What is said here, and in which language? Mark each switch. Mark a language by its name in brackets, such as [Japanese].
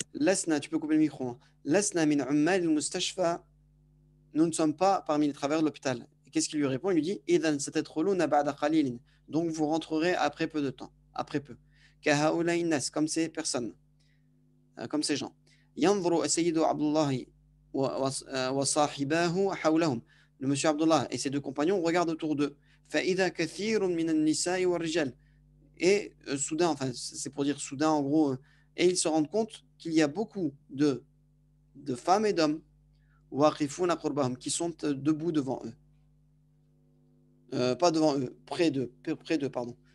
[French] لسنا, tu peux couper le micro. [Arabic] Hein. لسنا من عمال المستشفى. [French] Nous ne sommes pas parmi les travailleurs de l'hôpital. Et qu'est-ce qu'il lui répond? Il lui dit [Arabic] إذن ستدخلون بعد قليل. [French] Donc, vous rentrerez après peu de temps. Après peu. [Arabic] كهؤلاء الناس, [French] comme ces personnes. Comme ces gens. [Arabic] ينظر السيد عبد الله وصاحباه حولهم. [French] Le monsieur Abdullah et ses deux compagnons regardent autour d'eux. [Arabic] فإذا كثير من النساء والرجال. [French] Et soudain, enfin c'est pour dire soudain en gros, et ils se rendent compte qu'il y a beaucoup de femmes et d'hommes [Arabic] waqifuna qurbahum, [French] qui sont debout devant eux. Pas devant eux, près d'eux, pardon.